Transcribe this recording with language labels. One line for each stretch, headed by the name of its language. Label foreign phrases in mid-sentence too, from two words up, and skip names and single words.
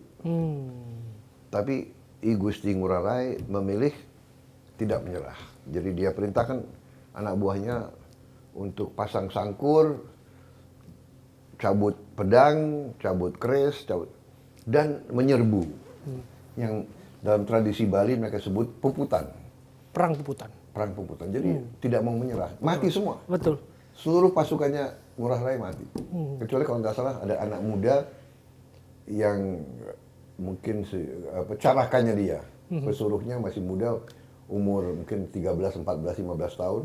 Indonesian: Tapi I Gusti Ngurah Rai memilih tidak menyerah. Jadi dia perintahkan anak buahnya untuk pasang sangkur, cabut pedang, cabut keris, dan menyerbu. Yang dalam tradisi Bali mereka sebut puputan. Perang puputan. Perang puputan. Jadi tidak mau menyerah. Mati semua. Betul. Seluruh pasukannya Ngurah Rai mati. Kecuali kalau nggak salah ada anak muda yang mungkin carakannya dia. Pesuruhnya masih muda, umur mungkin 13, 14, 15 tahun.